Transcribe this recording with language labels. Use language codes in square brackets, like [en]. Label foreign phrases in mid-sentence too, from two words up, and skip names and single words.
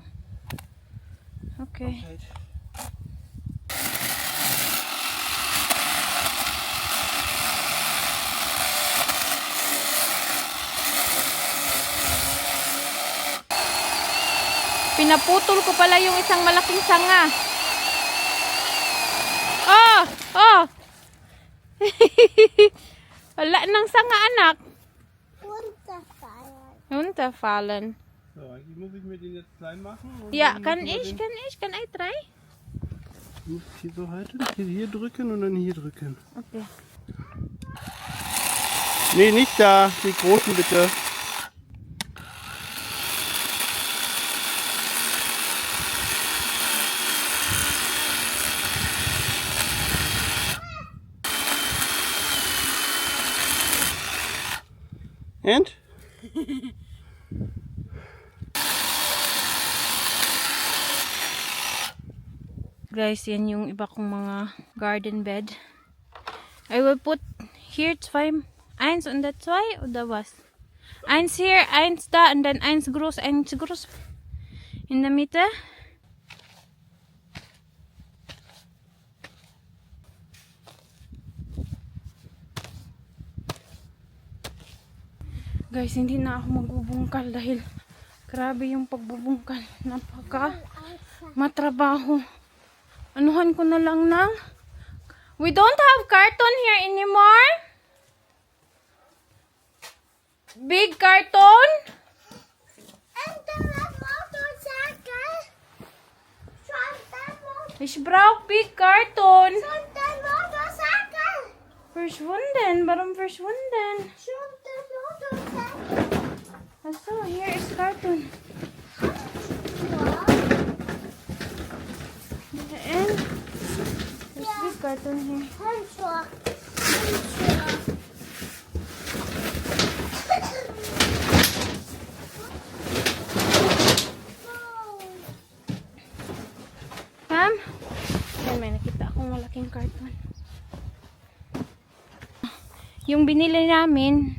[en] Okay. [de] Halt. [tl] Pinaputol ko pala yung isang malaking sanga. Oh! Oh! Wala nang sanga, anak. [de] Runterfallen. Runterfallen. So, eigentlich muss ich mir den jetzt klein machen. Und Ja, dann kann müssen wir ich, kann [en] I try? [de] Du musst hier so halten, hier drücken und dann hier drücken. Okay. Nee, nicht da, die großen bitte. [en] And? [tl] Guys, yan yung iba kong mga garden bed. [en] I will put here [de] zwei, eins und der zwei oder was? Eins hier, eins da und dann eins groß in der Mitte. [tl] Guys, hindi na ako magbubungkal dahil grabe yung pagbubungkal. Napaka matrabaho. Anuhan ko na lang ng... [en] We don't have carton here anymore. Big carton. And the motorcycle. [de] Ich brauche [en] big carton. [de] Und der Motorcycle. Verschwunden. Warum verschwunden? Schon der Motorcycle. Achso, [en] here is carton. And there's big carton here. [de] Handschuhe. [en] Ma'am? [tl] Ayan, may nakita akong malaking carton. Yung binili namin,